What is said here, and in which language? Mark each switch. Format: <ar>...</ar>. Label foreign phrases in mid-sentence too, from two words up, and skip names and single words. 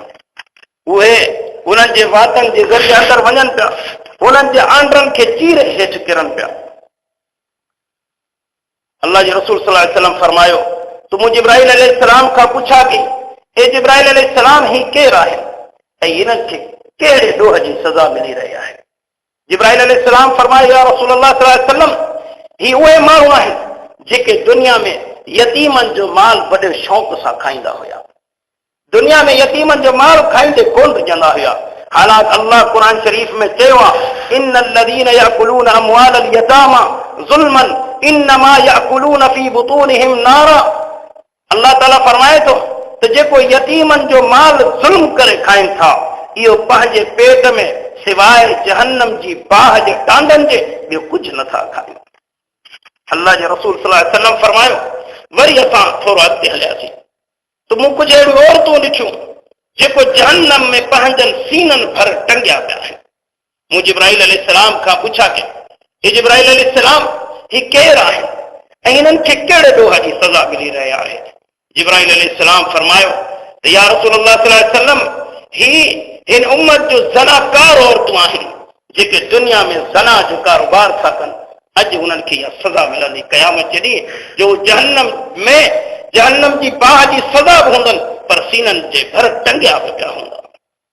<sd>उहे उन्हनि जे वातनि जे ज़रिए अंदरि वञनि पिया, उन्हनि जे आंडरनि खे चीरे हेठि किरनि पिया। अल्लाह जे रसूल</sd> <ar>صلى الله عليه وسلم</ar> <sd>फरमायो, तो मूं जिब्राइल अलैहिस्सलाम खां पुछा कि हे जिब्राइल अलैहिस्सलाम, ही केरु आहे ऐं हिननि खे कहिड़े ॾोह जी सज़ा मिली रही आहे? जिब्राइल अलैहिस्सलाम फरमायो,</sd> <ar>يا رسول الله صلى الله عليه وسلم,</ar> <sd>ही उहे माण्हू आहिनि जेके दुनिया में यतीमनि जो माल वॾे शौक़ सां खाईंदा हुया। दुनिया में यतीमनि जो माल खाईंदे कोन रजंदा हुया। हालांकि अल्लाह क़ुरान शरीफ़ में चयो आहे,</sd> <ar>إن الذين يأكلون أموال اليتامى ظلما إنما يأكلون في بطونهم نارا.</ar> <sd>अल्लाह ताला फरमाए थो त जेको यतीमनि जो माल ज़ुल्म करे खाइनि था, इहो पंहिंजे पेट में सिवाय जहन्नम जी बाहि जे टांडनि जे ॿियो कुझु नथा खाइनि। अल्लाह जे रसूल</sd> <ar>صلى الله عليه وسلم</ar> <sd>फरमायो, वरी असां थोरो अॻिते हलियासीं त मूं कुझु अहिड़ियूं औरतूं ॾिठियूं जेको जहन्नम में पंहिंजनि सीननि भर टंगिया पिया आहिनि। मूं जिब्राइल अलैहिस्सलाम खां पुछा कि हे जिब्राइल अलैहिस्सलाम, ही केरु आहे ऐं हिननि खे कहिड़े ॾोह जी सज़ा मिली रही आहे? जिब्राइल अलैहिस्सलाम फरमायो त</sd> <ar>يا رسول الله صلى الله عليه وسلم,</ar> <sd>ही हिन उम्मत जो ज़नाकार औरतूं आहिनि जेके दुनिया में ज़ना जो कारोबार था कनि। अॼु हुननि खे इहा सज़ा मिलंदी क़यामत जे ॾींहुं, जो जहन्नम जी बाहि जी सज़ा बि हूंदनि, पर सीननि जे भर टंगिया बि पिया हूंदा।</sd>